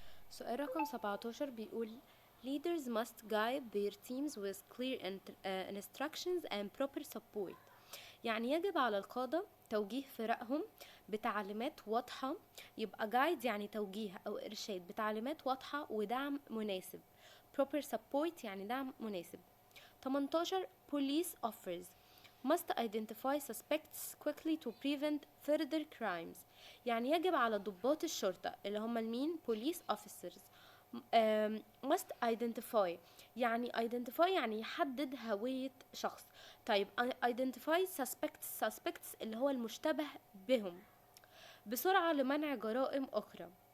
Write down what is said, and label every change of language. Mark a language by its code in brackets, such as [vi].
[ar] سؤال رقم 17 بيقول [en] leaders must guide their teams with clear instructions and proper support. [ar] يعني يجب على القادة توجيه فرقهم بتعليمات واضحة. يبقى guide يعني توجيه أو إرشاد بتعليمات واضحة ودعم مناسب. proper support يعني دعم مناسب. [en] 18 police officers must identify suspects quickly to prevent further crimes. [ar] يعني يجب على ضباط الشرطة اللي هم المين [en] police officers must identify [ar] يعني يحدد هوية شخص. طيب [en] identify suspects [ar] اللي هو المشتبه بهم بسرعة لمنع جرائم أخرى.